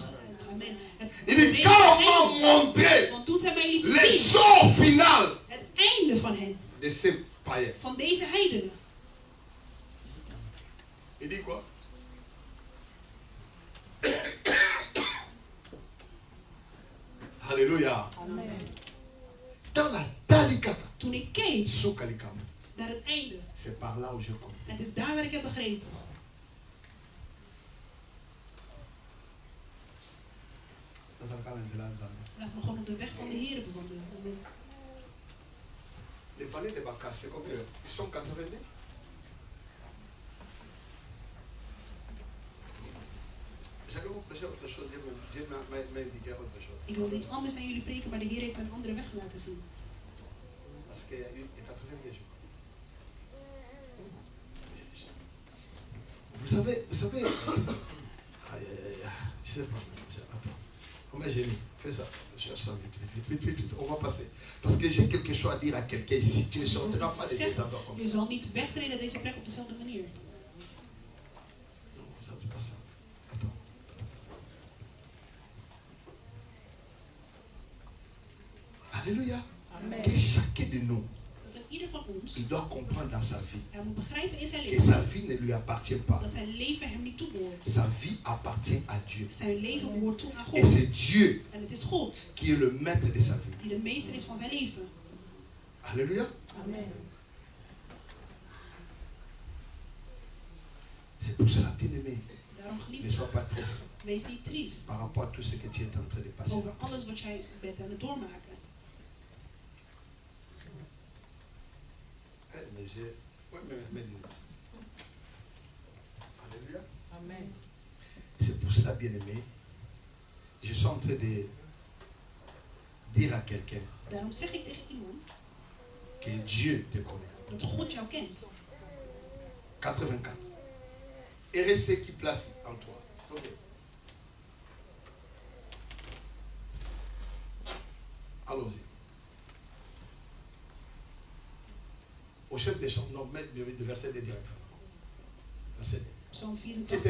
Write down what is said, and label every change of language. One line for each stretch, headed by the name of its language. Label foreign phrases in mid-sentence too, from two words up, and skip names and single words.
French: Il dit, quand on m'a montré le sort final de ces païens. Il dit quoi? Alléluia. Dans la talikaka.
Dutch: Naar het einde.
French: C'est par là où je comprends.
Dutch: Het is daar waar ik heb begrepen. Laat me gewoon op de weg van de Heer bewandelen.
French: Les vallées de Baka, c'est combien? Ils sont 82?
Dutch: Ik wilde iets anders aan jullie preken, maar de Heer heeft me een andere weg laten zien.
French: Vous savez, je sais pas, attends, on m'a gêné, fais ça, cherche ça vite, on va passer. Parce que j'ai quelque chose à dire à quelqu'un ici, tu ne sortiras pas de cet endroit comme ça.
Dutch: Je zal niet wegtreden uit deze plek op dezelfde manier.
French: Non, c'est pas ça, attends. Alléluia. Amen. Que chacun de nous,
Dutch: ieder van ons,
French: il doit comprendre dans sa vie
Dutch: hij moet begrijpen in zijn
French: que
Dutch: leven
French: sa vie ne lui appartient pas.
Dutch: dat zijn leven hem niet toebehoort.
French: Sa vie appartient à Dieu.
Dutch: Zijn leven behoort toe aan
French: Et
Dutch: God.
French: c'est Dieu
Dutch: En het is God
French: qui est le maître de sa vie.
Dutch: die de meester is van zijn leven.
French: Alléluia. Amen. C'est pour cela, bien-aimé,
Dutch: Daarom
French: ne
Dutch: geliefd,
French: sois pas triste
Dutch: wees niet triest
French: par rapport à tout ce que tu es en train de passer.
Dutch: over alles wat jij bent aan het doormaken.
French: Mais j'ai... Ouais, mais... Alléluia. Amen. C'est pour cela, bien-aimé, je suis en train de dire à quelqu'un
Dutch: Daarom zeg ik tegen iemand
French: que Dieu te connaît.
Dutch: dat God jou kent.
French: 84. RSC qui place en toi. Okay. Allons-y. Au chef des chants, non, mets le verset de directeur. Verset 2.
Dutch: Psalm
French: Que 84.